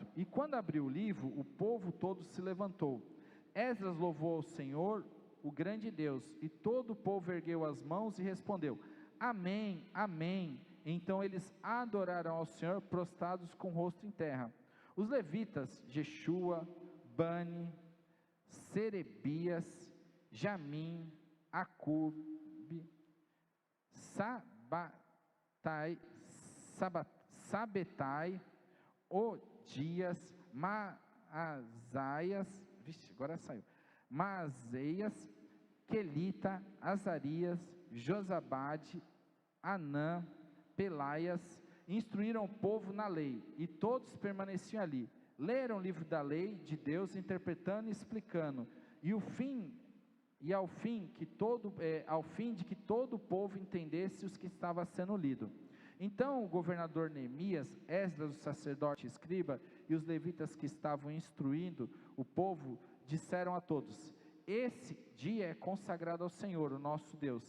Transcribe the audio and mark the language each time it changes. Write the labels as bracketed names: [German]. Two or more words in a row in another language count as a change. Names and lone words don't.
[Portuguese] E quando abriu o livro, o povo todo se levantou. Esdras louvou ao Senhor, o grande Deus, e todo o povo ergueu as mãos e respondeu: Amém, Amém. Então eles adoraram ao Senhor, prostrados com o rosto em terra. Os levitas, Jeshua, Bani, Serebias, Jamim, Acube, Sabetai, Odias, Maazeias, Quelita, Azarias, Josabade, Anã, Pelaias, instruíram o povo na lei, e todos permaneciam ali. Leram o livro da lei de Deus, interpretando e explicando, ao fim de que todo o povo entendesse os que estava sendo lido. Então o governador Neemias, Esdras, o sacerdote e escriba, e os levitas que estavam instruindo o povo, disseram a todos: Esse dia é consagrado ao Senhor, o nosso Deus.